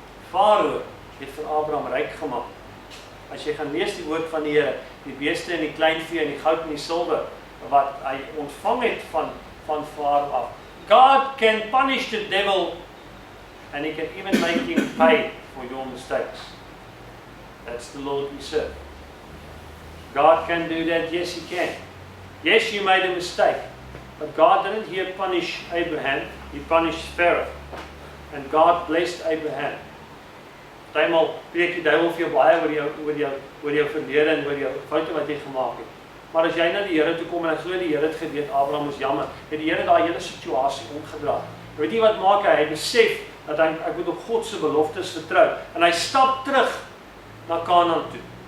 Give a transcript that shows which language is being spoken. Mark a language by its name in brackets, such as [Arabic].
[Afrikaans] Farao het vir Abraham ryk gemaak. As jy gaan lees die woord van die Here, die beeste en die kleinvee en die goud en die silwer, wat hy ontvang het van Farao af. [English] God can punish the devil, and he can even make him pay for your mistakes. That's the Lord we serve. God can do that, yes he can. Yes, you made a mistake, but God didn't here punish Abraham, he punished Pharaoh. And God blessed Abraham. [Afrikaans] Partymal preek die duiwel vir jou baie oor jou verlede en oor jou foute wat jy gemaak het. Maar as jy na die Here toe kom en ek glo die Here het geweet Abraham is jammer, het die Here daai hele situasie omgedraai. Weet jy wat maak hy? Hy besef dat ek moet op God se beloftes vertrou, en hy stap terug na Kanaan toe.